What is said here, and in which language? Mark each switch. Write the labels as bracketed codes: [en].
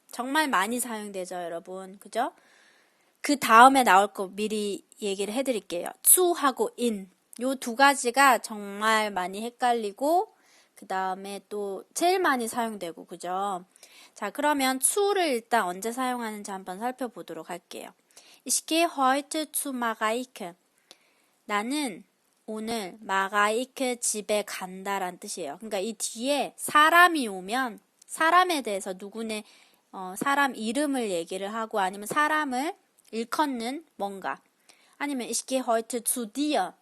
[ko] 정말 많이 사용되죠, 여러분. 그죠? 그 다음에 나올 거 미리 얘기를 해드릴게요. 추하고 인. 요 두 가지가 정말 많이 헷갈리고 그 다음에 또 제일 많이 사용되고 그죠? 자, 그러면 추를 일단 언제 사용하는지 한번 살펴보도록 할게요. [de] Ich gehe heute zu Mareike. [ko] 나는 오늘 마가이크 집에 간다란 뜻이에요. 그러니까 이 뒤에 사람이 오면 사람에 대해서 누구네 사람 이름을 얘기를 하고 아니면 사람을 일컫는 뭔가 아니면 [de] Ich gehe heute zu dir.